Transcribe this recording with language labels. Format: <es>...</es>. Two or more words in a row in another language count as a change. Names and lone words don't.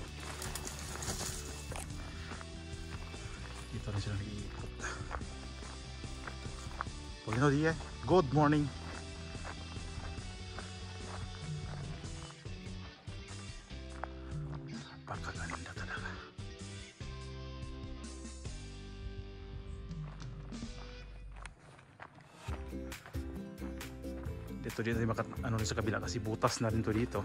<tl>Dito rin sila nag-iikot.</tl> <es>Buenos días.</es> <en>Good morning.</en> <tl>Napakaganda talaga. Dito din makat ano rin sa kabila kasi butas na rin to dito.</tl>